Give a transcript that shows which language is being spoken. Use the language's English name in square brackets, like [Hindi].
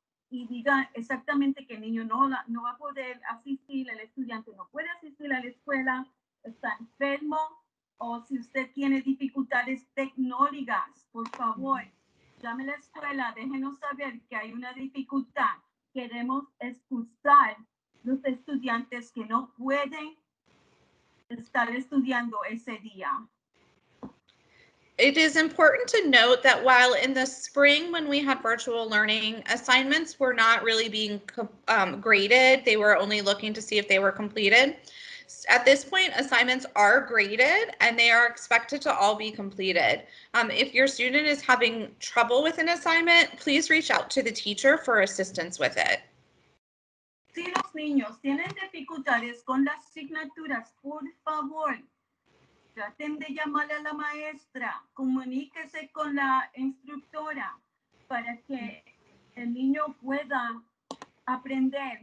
[Spanish] y diga exactamente que el niño no va a poder asistir, el estudiante no puede asistir a la escuela, está enfermo, o si usted tiene dificultades tecnológicas, por favor, llame a la escuela, déjenos saber que hay una dificultad. Queremos expulsar los estudiantes que no pueden estar estudiando ese día. [English] It is important to note that while in the spring when we had virtual learning, assignments were not really being graded. They were only looking to see if they were completed. At this point, assignments are graded and they are expected to all be completed. If your student is having trouble with an assignment, please reach out to the teacher for assistance with it. [Spanish] Si los niños tienen dificultades con las asignaturas, por favor, traten de llamar a la maestra, comuníquese con la instructora para que el niño pueda aprender.